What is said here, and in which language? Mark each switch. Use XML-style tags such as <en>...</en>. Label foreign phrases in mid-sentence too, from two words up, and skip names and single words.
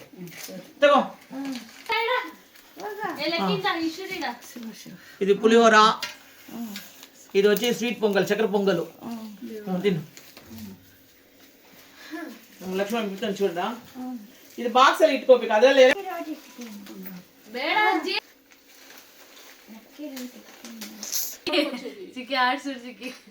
<te>తగో. ఇది పులిహోర, ఇది వచ్చి స్వీట్ పొంగల్, చక్కెర పొంగలు. తిను లక్ష్మణ్ చూడరా. ఇది బాక్స్</te> <kn>ಅಲ್ಲಿ ಇಟ್ಕೋಬೇಕು, ಅದರಲ್ಲಿ చికి ఆడ్సుడు చికి</kn>